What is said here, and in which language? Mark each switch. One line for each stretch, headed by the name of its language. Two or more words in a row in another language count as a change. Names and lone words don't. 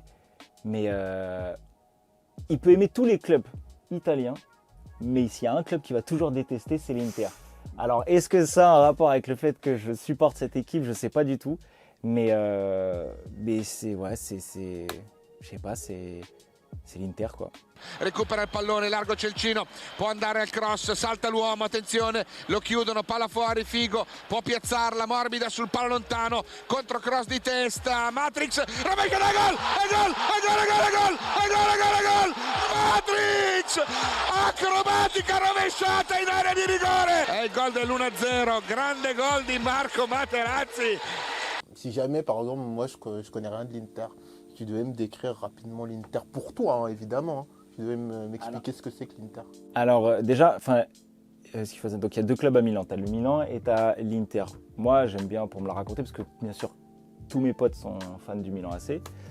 French: Mais il peut aimer tous les clubs italiens, mais s'il y a un club qu'il va toujours détester, c'est l'Inter. Alors, est-ce que ça a un rapport avec le fait que je supporte cette équipe? Je ne sais pas du tout. Mais c'est, ouais, je sais pas, c'est l'Inter, quoi.
Italian: Recupera il pallone, largo Celcino, può andare al cross, salta l'uomo, attenzione, lo chiudono, palla fuori, Figo, può piazzarla, morbida sul palo lontano, contro cross di testa, Matrix, rovescia da gol, gol, Matrix, acrobatica rovesciata in area di rigore, è il gol dell'1-0, grande gol di Marco Materazzi.
French: Si jamais, par exemple, moi je connais rien de l'Inter, tu devais me décrire rapidement l'Inter pour toi, hein, évidemment. Hein. Tu devais m'expliquer ce que c'est que l'Inter. Alors déjà, donc il y a deux clubs à Milan. Tu as le Milan et tu as l'Inter. Moi, j'aime bien pour me la raconter parce que bien sûr, tous mes potes sont fans du Milan AC.